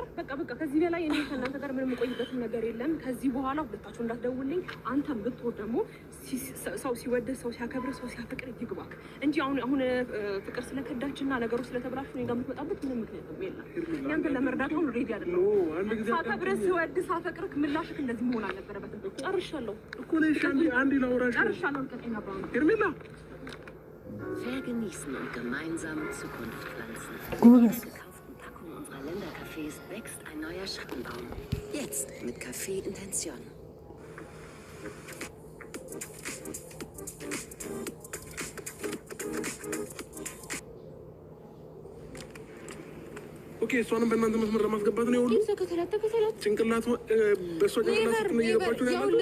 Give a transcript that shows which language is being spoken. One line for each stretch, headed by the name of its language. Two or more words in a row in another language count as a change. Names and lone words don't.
Amharic: በቃ ከዚህ በላይ እኔ ከእናንተ ጋር ምንም የምቆይበት ነገር የለም። ከዚህ በኋላ ሁለታችሁ እንዳትደውልኝ። አንተም ብትወድ ደግሞ ሰው ሲወድ ሰው ሲያከብር ሰው ሲያፈቅር ይግባክ እንጂ አሁን ፍቅር ስለከዳችና ነገሩ ስለተብላሽ እኔ ጋር የምትመጣበት ምንም ምክንያት የለም። ያንተን ለመርዳት አሁን ሬዲ አይደለም። ሳከብር ስወድ ሳፈቅርክ ምላሽክ እንደዚህ መሆን አልነበረበትም። ጨርሻለሁ እኮ ነው። አንዴ ላውራሽ ጨርሻለሁ። ሄርሜላ
German: Vergenießen und gemeinsam Zukunft pflanzen. Mit der gekauften Packung unserer Ländercafés wächst ein neuer Schattenbaum. Jetzt mit Café Intention.
Amharic: ኦኬ፣ እሷንም በእናንተ መስመር ለማስገባት ነው ሁሉ ጭንቅላት በእሷ ጭንቅላት ነው እየገባችሁ ነው ያለው።